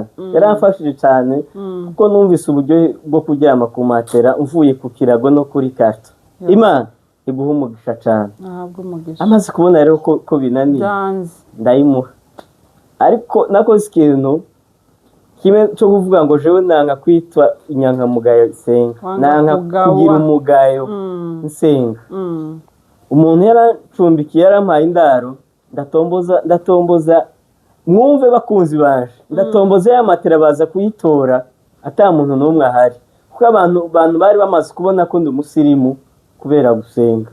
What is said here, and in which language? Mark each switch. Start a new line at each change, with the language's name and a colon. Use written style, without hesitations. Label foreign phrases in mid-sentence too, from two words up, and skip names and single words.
Rundi: Yaramfashije cyane kuko numvise uburyo bwo kuryama ku matera mvuye ku kirago no kuri karto. Imana iguha umugisha cyane. Amaze kubona rero ko binaniye, ndayimuha. Ariko nakoze ikintu kimwe cyo kuvuga ngo jewe nanga kwitwa inyankamugayo nsenga, nanga kugira umugayo nsenga. Umuntu yaracumbikiye, yarampaye indaro, ndatomboza mwumve bakunzi banje, ndatomboza ya matera baza kuyitora ata muntu n'umwe ahari, kuko abantu bari bamaze kubona ko ndi umusirimu kubera gusenga.